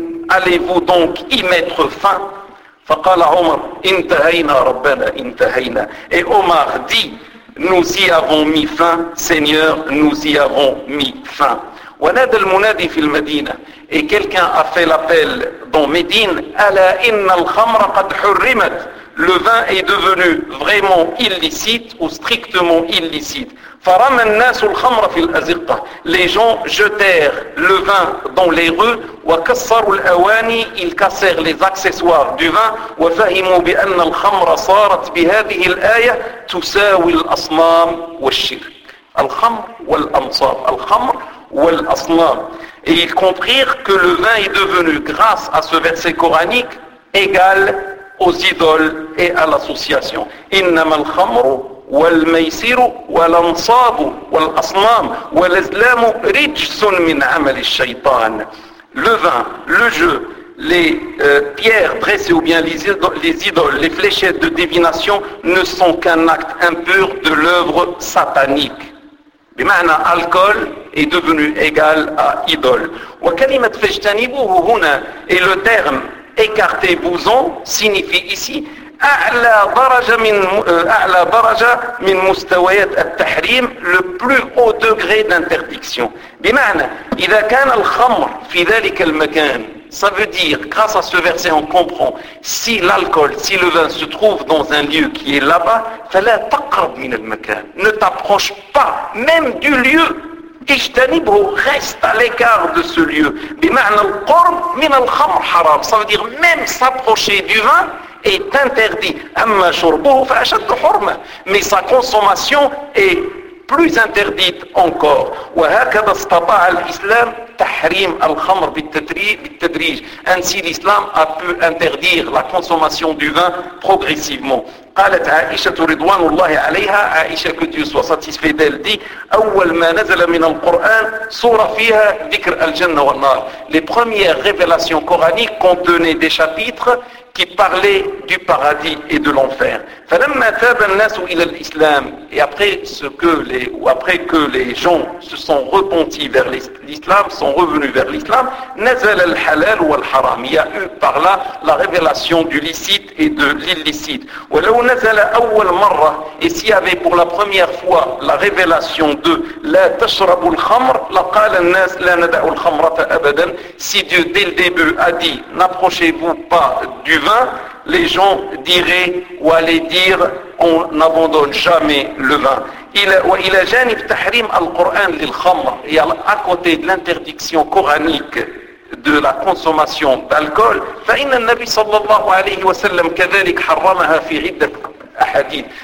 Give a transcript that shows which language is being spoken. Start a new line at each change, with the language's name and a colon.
French: Allez-vous donc y mettre fin?
Arabic: فقال عمر انتهينا ربنا انتهينا.
French: Et Omar dit: nous y avons mis fin, Seigneur, nous y avons mis fin.
Arabic: ونادى المنادي في المدينة.
French: Et quelqu'un a fait l'appel dans Médine:
Arabic: الا ان الخمر قد حرمت.
French: Le vin est devenu vraiment illicite ou strictement illicite.
Arabic: فرمى الناس الخمر في الأزقة.
French: Les gens jetèrent le vin dans les rues.
Arabic: وكسروا الأواني.
French: Ils cassèrent les accessoires du vin.
Arabic: وفهموا بأن الخمر صارت بهذه الآية تساوي الأصنام والشرك. الخمر والأنصار. الخمر والأصنام.
French: Et ils comprirent que le vin est devenu, grâce à ce verset coranique, égal aux idoles et à l'association.
Arabic: إنما الخمر والميسر والأنصاب والأصنام والأزلام رجس من عمل الشيطان.
French: Le vin, le jeu, les pierres dressées ou bien les idoles, les fléchettes de divination ne sont qu'un acte impur de l'œuvre satanique.
Arabic: بمعنى
French: alcool est devenu égal à idole.
Arabic: وكلمة فاجتنبوه هنا
French: et le terme écartez-vous-en signifie ici
Arabic: أعلى درجة من مستويات التحريم,
French: le plus haut degré d'interdiction.
Arabic: بمعنى إذا كان الخمر في ذلك المكان,
French: ça veut dire, grâce à ce verset on comprend, si l'alcool, si le vin se trouve dans un lieu qui est là-bas,
Arabic: فلا تقرب من المكان,
French: ne t'approche pas même du lieu.
Arabic: اجتنبه,
French: reste à l'écart de ce lieu.
Arabic: بمعنى القرب من الخمر حرام,
French: ça veut dire même s'approcher du vin est interdit.
Arabic: أما شربه فأشد حرمة,
French: mais sa consommation est plus interdite encore.
Arabic: وهكذا استطاع الإسلام تحريم الخمر بالتدريج.
French: Ainsi l'islam a pu interdire la consommation du vin progressivement.
Arabic: قالت عائشة رضوان الله عليها, عائشة كتيوس وساتيسفي ديل دي, أول ما نزل من القرآن سورة فيها ذكر الجنة والنار.
French: Les premières révélations coraniques contenaient des chapitres qui parlaient du paradis et de l'enfer.
Arabic: فلما تاب الناس إلى الإسلام,
French: et après ce que les, ou après que les gens se sont repentis vers l'islam, sont revenus vers l'islam,
Arabic: نزل الحلال والحرام.
French: Il y a eu par là la révélation du licite et de l'illicite.
Arabic: ولو نزل أول مرة,
French: et s'il y avait pour la première fois la révélation de
Arabic: لا تشرب الخمر, لقال الناس لا ندع الخمرة أبدا.
French: Si Dieu dès le début a dit n'approchez-vous pas du vin, les gens diraient ou allaient dire on n'abandonne jamais le vin.
Arabic: وإلى جانب تحريم القرآن للخمر,
French: et à côté de l'interdiction coranique de la consommation d'alcool,
Arabic: فإن النبي صلى الله عليه وسلم كذلك حرمها في عدة أحاديث.